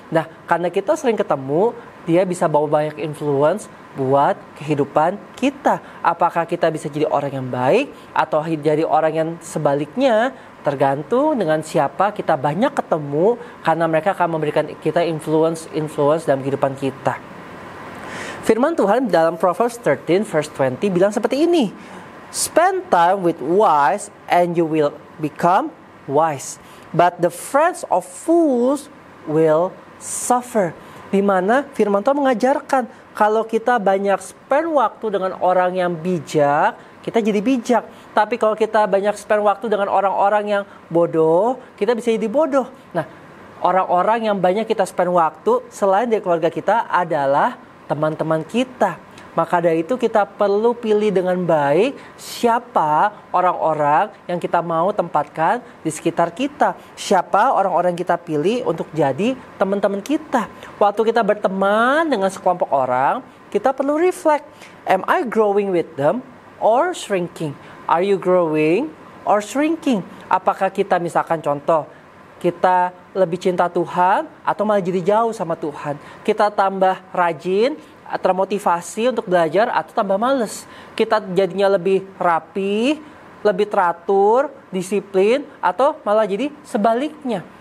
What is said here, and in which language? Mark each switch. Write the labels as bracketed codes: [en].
[id] Nah, karena kita sering ketemu, dia bisa bawa banyak influence buat kehidupan kita. Apakah kita bisa jadi orang yang baik atau jadi orang yang sebaliknya, tergantung dengan siapa kita banyak ketemu, karena mereka akan memberikan kita influence dalam kehidupan kita. Firman Tuhan dalam Proverbs 13 verse 20 bilang seperti ini. [en] Spend time with wise and you will become wise. But the friends of fools will suffer. [id] Di mana firman Tuhan mengajarkan kalau kita banyak spend waktu dengan orang yang bijak, kita jadi bijak. Tapi kalau kita banyak spend waktu dengan orang-orang yang bodoh, kita bisa jadi bodoh. Nah, orang-orang yang banyak kita spend waktu selain dari keluarga kita adalah teman-teman kita. Maka dari itu kita perlu pilih dengan baik siapa orang-orang yang kita mau tempatkan di sekitar kita. Siapa orang-orang yang kita pilih untuk jadi teman-teman kita. Waktu kita berteman dengan sekelompok orang, kita perlu reflect. [en] Am I growing with them or shrinking? Are you growing or shrinking? [id] Apakah kita misalkan contoh, kita lebih cinta Tuhan atau malah jadi jauh sama Tuhan? Kita tambah rajin, termotivasi untuk belajar atau tambah males? Kita jadinya lebih rapi, lebih teratur, disiplin, atau malah jadi sebaliknya?